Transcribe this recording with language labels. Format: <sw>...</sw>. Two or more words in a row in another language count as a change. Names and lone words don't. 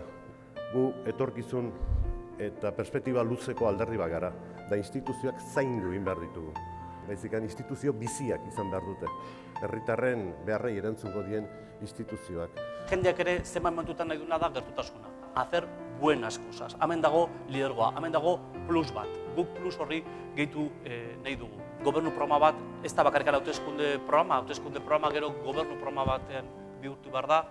<eu>Gu etorkizun eta perspektiba luzeko alderdi bat gara, da instituzioak zaindu egin behar ditugu. Baizik instituzio biziak izan behar dute. Herritarren beharrei erantzungo dien instituzioak. Jendeak ere zenbait momentutan nahi duena da gertutasuna.</eu> <es>Hacer buenas cosas.</es> <eu>Hemen dago lidergoa, hemen dago plus bat. Guk plus horri gehitu nahi dugu. Gobernu programa bat, ez da bakarrik hauteskunde programa gero gobernu programa batean bihurtu behar da.</eu>